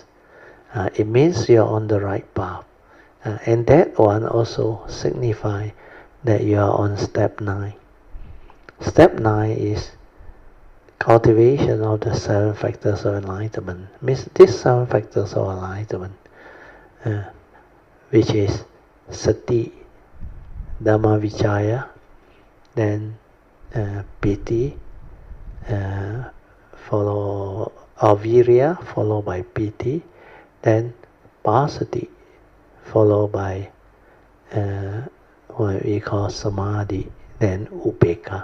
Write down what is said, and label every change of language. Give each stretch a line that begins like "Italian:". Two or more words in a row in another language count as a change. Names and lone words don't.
English: It means you're on the right path. And that one also signifies that you are on step 9. Step 9 is cultivation of the 7 factors of enlightenment. Means these 7 factors of enlightenment, which is sati,
Pali: dhamma vichaya,
English: then piti, follow avirya, followed by piti, then pasati, followed by what we call samadhi, then upekkha.